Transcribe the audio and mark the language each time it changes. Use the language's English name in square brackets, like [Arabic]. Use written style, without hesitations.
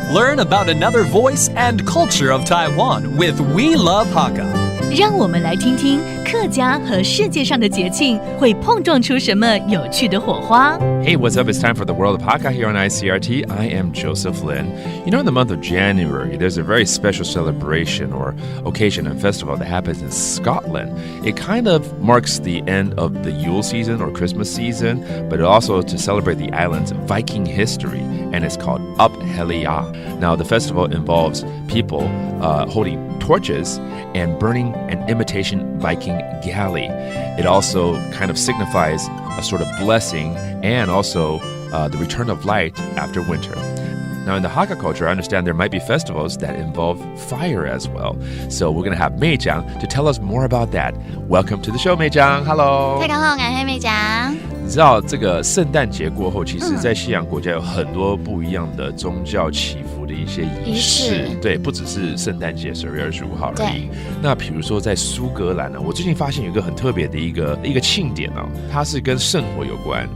[English] Learn about another voice and culture of Taiwan with We Love Hakka. [Chinese] 让我们来听听客家和世界上的节庆会碰撞出什么有趣的火花。 [English] Hey, what's up? It's time for the World of Hakka here on ICRT. I am Joseph Lin. You know, in the month of January, there's a very special celebration or occasion and festival that happens in Scotland. It kind of marks the end of the Yule season or Christmas season, but also to celebrate the island's Viking history, and it's called Up Helliya. Now, the festival involves people holding torches and burning an imitation Viking galley. It also kind of signifies a sort of blessing and also the return of light after winter. Now, in the Hakka culture, I understand there might be festivals that involve fire as well. So we're going to have Mei Jiang to tell us more about that. Welcome to the show, Mei Jiang. Hello. [Chinese] 大家好，我是Mei Jiang。你知道这个圣诞节过后，其实在西洋国家有很多不一样的宗教祈福的一些仪式，对，不只是圣诞节12月25号而已。那比如说在苏格兰呢，我最近发现有一个很特别的一个庆典哦，它是跟圣火有关。